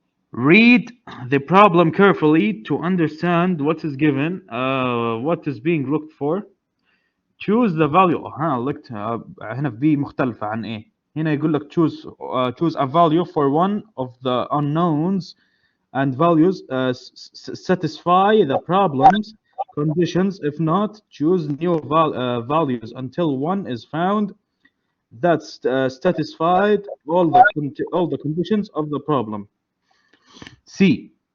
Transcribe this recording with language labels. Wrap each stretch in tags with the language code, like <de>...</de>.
<en>Read the problem carefully to understand what is given, what is being looked for. Choose the value. looked</en> <ar>هنا في B مختلفة عن A. هنا يقول لك</ar> <en>choose a value for one of the unknowns and values satisfy the problem's conditions. If not, choose new values until one is found that satisfied all the conditions of the problem. C.</en>